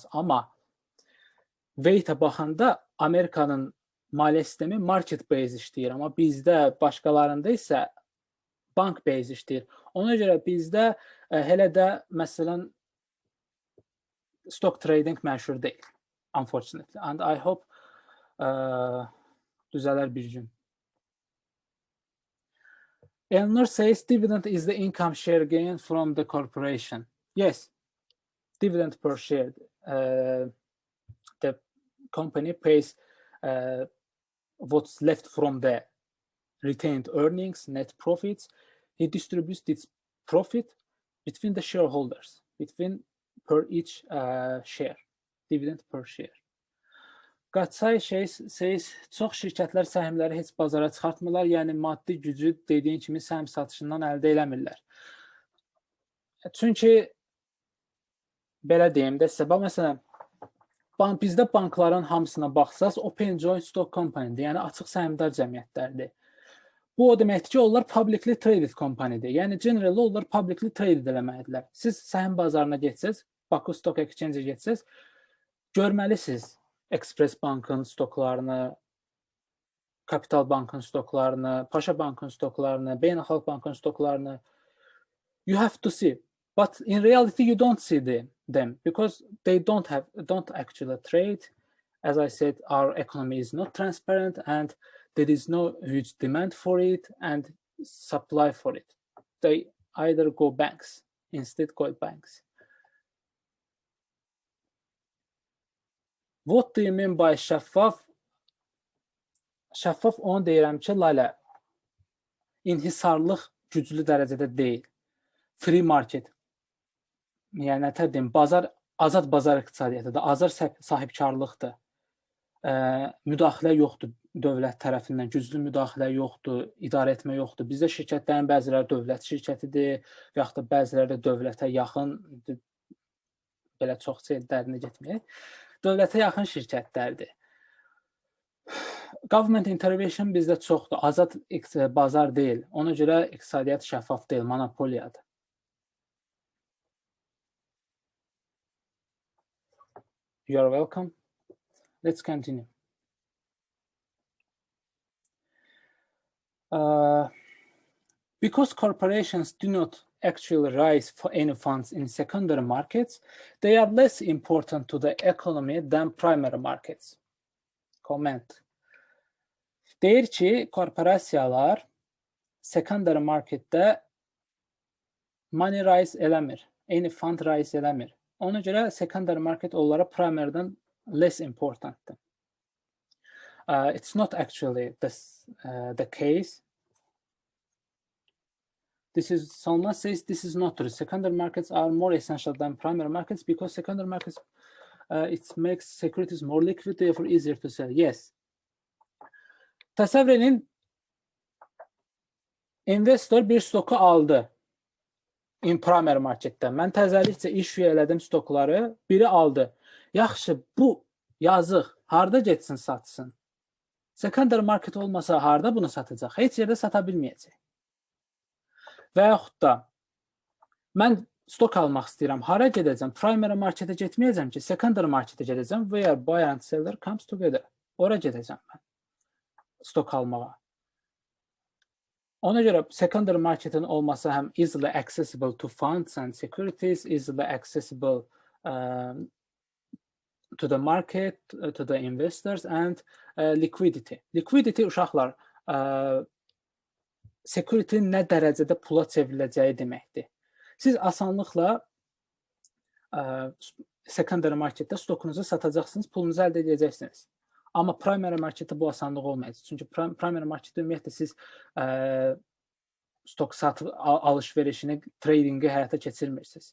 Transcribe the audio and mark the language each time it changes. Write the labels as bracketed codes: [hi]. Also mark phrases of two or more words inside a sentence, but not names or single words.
[az] Amma weight-ə baxanda Amerikanın maliyyə sistemi [en] market based [az] işləyir, amma bizdə başqalarında isə [en] bank based [az] işləyir. Ona görə bizdə hələ də məsələn [en] stock trading [az] məşhur deyil, [en] unfortunately. And I hope [az] düzələr bir gün. [en] Elnur says dividend is the income share gain from the corporation. Yes, dividend per share. The company pays what's left from the retained earnings, net profits. He distributes this profit between the shareholders, between per each share, dividend per share. Qaçay says, [az] çox şirkətlər səhmləri heç bazara çıxartmırlar, yəni maddi gücü dediyin kimi səhm satışından əldə eləmirlər. Çünki belə deyim də sizə, məsələn, bizdə bankların hamısına baxsaz, [en] Open Joint Stock Company-dir, [az] yəni açıq səhmdar cəmiyyətlərdir. Bu o deməkdir ki, onlar [en] publicly traded company-dir. [az] Yəni generally onlar [en] publicly traded [az] eləməlidirlər. Siz səhm bazarına getsəz, Baku Stock Exchange-ə getsəz, görməlisiniz Express Bankın stoklarını, Capital Bankın stoklarını, Paşa Bankın stoklarını, Beynəlxalq Bankın stoklarını. [en] You have to see, but in reality you don't see them because they don't actually trade. As I said, our economy is not transparent and there is no huge demand for it and supply for it. They either go banks, instead go banks. What do you mean by şəffaf? [az] Şəffaf onu deyirəm ki, Lalə, inhisarlıq güclü dərəcədə deyil. [en] Free market, [az] yəni nə deyim, azad bazar iqtisadiyyətidir, azad sahibkarlıqdır. Müdaxilə yoxdur dövlət tərəfindən, güclü müdaxilə yoxdur, idarə etmə yoxdur. Bizdə şirkətlərin bəziləri dövlət şirkətidir və yaxud da bəziləri də dövlətə yaxın, belə çox dərinə getməyək. Dövlətə yaxın şirkətlərdir. [en] Government intervention [az] bizdə çoxdur. Azad bazar deyil. Ona görə iqtisadiyyat şəffaf deyil, monopoliyadır. [en] You are welcome. Let's continue. Because corporations do not actually raise for any funds in secondary markets, they are less important to the economy than primary markets. Comment. [az] Deyir ki, korporasiyalar [en] secondary marketdə money raise [az] eləmir, [en] any fund raise [az] eləmir. Ona görə [en] secondary market [az] onlara primary'dan [en] less importantdır. It's not actually the case. Salman says this is not true. Secondary markets are more essential than primary markets because secondary markets it makes securities more liquid, therefore easier to sell. Yes. [az] Təsəvvür edin, investor bir stoku aldı [en] in primary marketdə. [az] Mən təzəlikcə issue elədim stokları, biri aldı. Yaxşı, bu yazıq harda getsin satsın? [en] Secondary market [az] olmasa harda bunu satacaq? Heç yerdə sata bilməyəcək. Və yaxud da mən stok almaq istəyirəm, hara gedəcəm? [en] Primary marketə [az] getməyəcəm ki, [en] secondary marketə gedəcəm where buyer and seller comes together. [az] Ora gedəcəm mən stok almağa. Ona görə [en] secondary marketin [az] olması həm [en] easily accessible to funds and securities, easily accessible to the market, to the investors and liquidity. [az] Liquidity uşaqlar security nə dərəcədə pula çevriləcəyi deməkdir. Siz asanlıqla [en] secondary marketdə [az] stokunuzu satacaqsınız, pulunuzu əldə edəcəksiniz. Amma [en] primary marketdə [az] bu asanlıq olmayacaq. Çünki [en] primary marketdə [az] ümumiyyətlə siz stok satıb alış-verişini, tradingi həyata keçirmirsiniz.